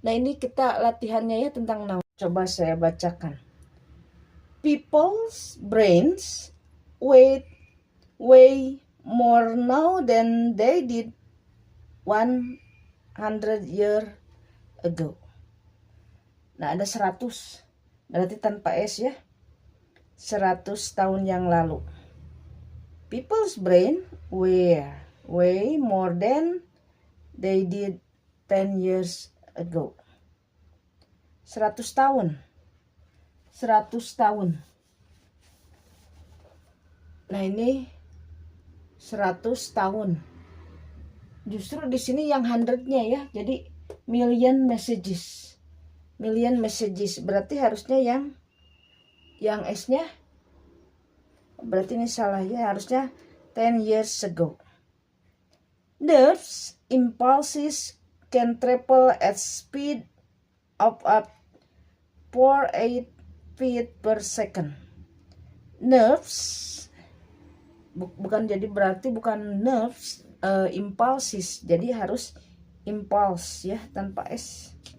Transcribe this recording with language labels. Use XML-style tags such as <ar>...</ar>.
<id>Nah, ini kita latihannya ya tentang noun. Coba saya bacakan.</id> <en>People's brains weigh more now than they did 100 years ago.</en> <id>Nah, ada 100. Berarti tanpa S ya. 100 tahun yang lalu.</id> <en>People's brain weigh more than they did 10 years ago.</en> <id>100 tahun. 100 tahun. Nah, ini 100 tahun. Justru di sini yang 100-nya ya.</id> <en>Jadi million messages. Million messages.</en> <id>Berarti harusnya yang S-nya, berarti ini salah ya, harusnya</id> <en>10 years ago. Nerves impulses can travel at speed of up 48 feet per second.</en> <id>Nerves bukan, jadi berarti bukan nerves, impulses, jadi harus impulse ya tanpa S.</id>